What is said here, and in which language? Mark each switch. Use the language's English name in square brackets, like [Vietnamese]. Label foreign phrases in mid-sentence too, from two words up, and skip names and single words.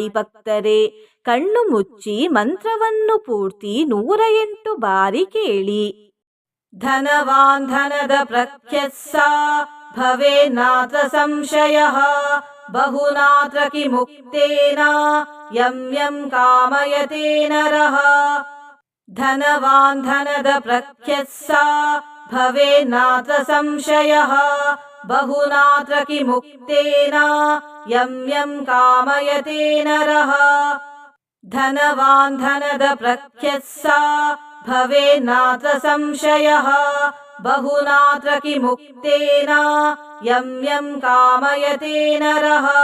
[Kannada] ಭಕ್ತರೇ, ಕಣ್ಣು ಮುಚ್ಚಿ ಮಂತ್ರವನ್ನು ಪೂರ್ತಿ 108 ಬಾರಿ ಕೇಳಿ. [Sanskrit] ಧನವಾನ್ ಧನದ ಪ್ರಖ್ಯಸ್ಸ ಭವೇನ್ನಾತ್ರ ಸಂಶಯಃ ಬಹುನಾತ್ರ ಕಿಮುಕ್ತೇನ ಯಂ ಯಂ ಕಾಮಯತೆ ನರಃ. ಧನವಾನ್ ಧನದ ಪ್ರಖ್ಯಸ್ಸ ಭವೇನ್ನಾತ್ರ ಸಂಶಯಃ ಬಹುನಾತ್ರ ಕಿಮುಕ್ತೇನ ಯಂ ಯಂ ಕಾಮಯತೆ ನರಃ. ಧನವಾನ್ ಧನದ ಪ್ರಖ್ಯಸ್ಸ ಭವೇನ್ನಾತ್ರ ಸಂಶಯಃ ಬಹುನಾತ್ರ ಕಿಮುಕ್ತೇನ ಯಂ ಯಂ ಕಾಮಯತೆ ನರಃ.